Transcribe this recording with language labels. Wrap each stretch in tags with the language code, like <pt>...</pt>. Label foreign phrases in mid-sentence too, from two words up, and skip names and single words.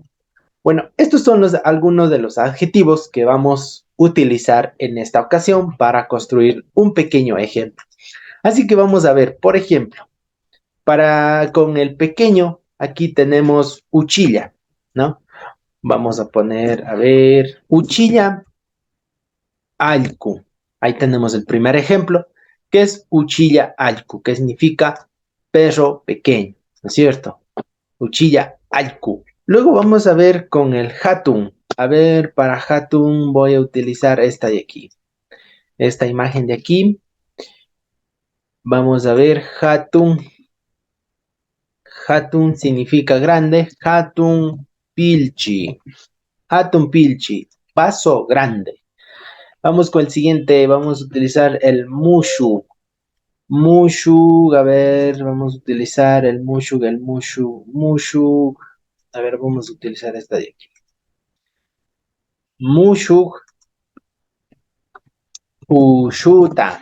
<es>Bueno, estos son algunos de los adjetivos que vamos a utilizar en esta ocasión para construir un pequeño ejemplo. Así que vamos a ver, por ejemplo, con el pequeño, aquí tenemos uchilla, ¿no? Vamos a poner, a ver,</es> <qu>uchilla alcu. Ahí tenemos el primer ejemplo, que es uchilla alcu,</qu> <es>que significa perro pequeño, ¿no es cierto?</es> <qu>Uchilla alcu.</qu> <es>Luego vamos a ver con el hatun. A ver, para hatun voy a utilizar esta de aquí. Esta imagen de aquí. Vamos a ver hatun. Hatun significa grande.</es> <qu>Hatun pilchi. Hatun pilchi.</qu> <es>Paso grande. Vamos con el siguiente. Vamos a utilizar el mushu. Mushu. A ver, vamos a utilizar el mushu. Mushu. A ver, vamos a utilizar esta de aquí.</es> <qu>Mushu Ushuta.</qu>